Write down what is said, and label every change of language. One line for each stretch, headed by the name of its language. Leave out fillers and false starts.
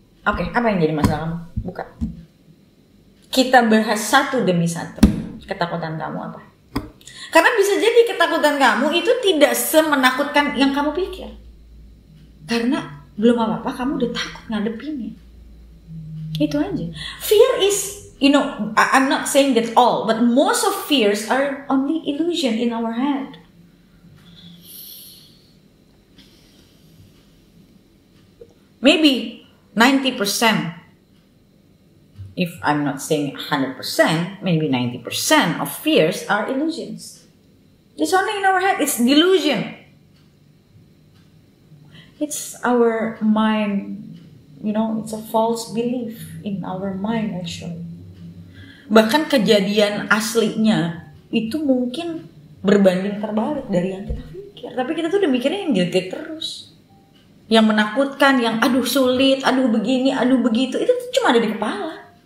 Indonesian: Oke, apa yang jadi masalah kamu? Buka. Kita bahas satu demi satu. Ketakutan kamu apa? Karena bisa jadi ketakutan kamu itu tidak semenakutkan yang kamu pikir. Karena belum apa-apa kamu udah takut ngadepinnya. Itu aja.
English: Fear is, I'm not saying that all, but most of fears are only illusion in our head. Maybe 90%, if I'm not saying 100%, maybe 90% of fears are illusions. It's only in our head, it's delusion. It's our mind, it's a false belief in our mind actually.
Indonesian: Bahkan kejadian aslinya itu mungkin berbanding terbalik dari yang kita pikir. Tapi kita tuh udah mikirnya yang jelek terus. Yang menakutkan, yang aduh sulit, aduh begini, aduh begitu, itu tuh cuma ada di kepala.